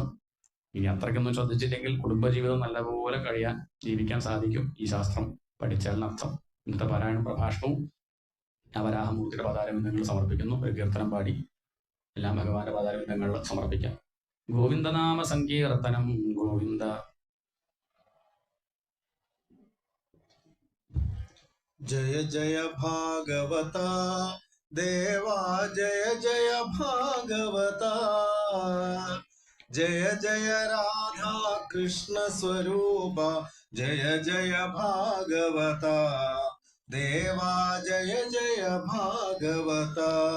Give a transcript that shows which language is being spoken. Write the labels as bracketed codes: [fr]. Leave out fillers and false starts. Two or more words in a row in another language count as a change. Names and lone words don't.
[ml] ഇനി അത്രയ്ക്കൊന്നും ശ്രദ്ധിച്ചില്ലെങ്കിൽ കുടുംബജീവിതം നല്ലപോലെ ജീവിക്കാൻ സാധിക്കും ഈ ശാസ്ത്രം പഠിച്ചാലിനർത്ഥം. ഇന്നത്തെ പാരായണ പ്രഭാഷണവും വരാഹമൂർത്തിയുടെ പദാരബിന്ദങ്ങൾ സമർപ്പിക്കുന്നു. ഒരു കീർത്തനം പാടി എല്ലാം ഭഗവാന്റെ പദാരബിന്ദങ്ങളിൽ സമർപ്പിക്കാം. ഗോവിന്ദനാമ സങ്കീർത്തനം ഗോവിന്ദ. [mr] जय जय भागवता देवा, जय जय भागवता, जय जय राधा कृष्ण स्वरूपा, जय जय भागवता देवा, जय जय भागवता,